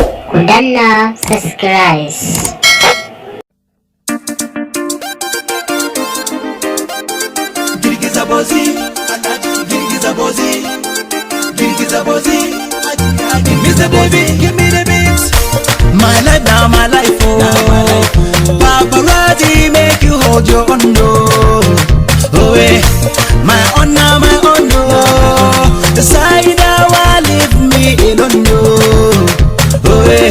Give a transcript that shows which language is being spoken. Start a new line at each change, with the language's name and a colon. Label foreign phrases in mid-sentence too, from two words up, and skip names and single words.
Hausa: ku danna subscribe. Girgiza bozi, girgiza bozi, girgiza bozi.
English: Mr. Baby, give me the beats. My life now, my life, oh. Paparazzi make you hold your own, oh, eh. My honor, oh. The side now, leave me alone, oh, eh.